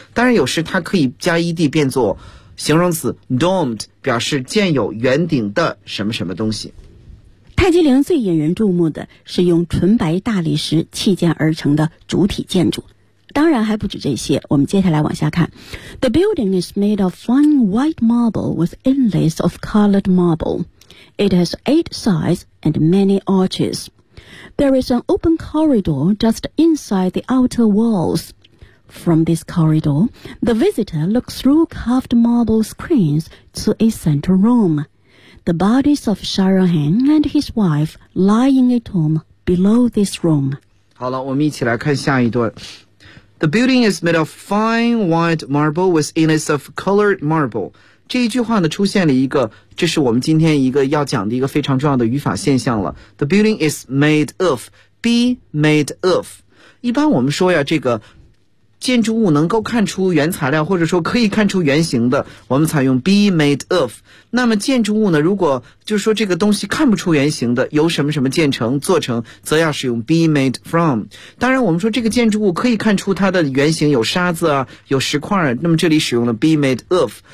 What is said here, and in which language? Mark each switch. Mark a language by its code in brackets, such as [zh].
[zh] 当然有时它可以加 ed 变作形容词 domed， 表示建有圆顶的什么什么东西。泰姬陵最引人注目的是用纯白大理石砌建而成的主体建筑，当然还不止这些，我们接下来往下看。 [en] The building is made of fine white marble with inlays of colored marble. It has eight sides and many arches. There is an open corridor just inside the outer walls. From this corridor, the visitor looks through carved marble screens to a central room. The bodies of Shahrahan and his wife lie in a tomb below this room. [zh] 好了，我们一起来看下一段。 [en] The building is made of fine white marble with inlays of colored marble. [zh] 这一句话呢，出现了一个，这是我们今天一个要讲的一个非常重要的语法现象了。 [en] The building is made of, be made of. [zh] 一般我们说呀，这个建筑物能够看出原材料，或者说可以看出原型的，我们采用 [en] be made of。 [zh] 那么建筑物呢，如果就是说这个东西看不出原型的，由什么什么建成、做成，则要使用 [en] be made from。 [zh] 当然，我们说这个建筑物可以看出它的原型有沙子啊、有石块，那么这里使用了 [en] be made of。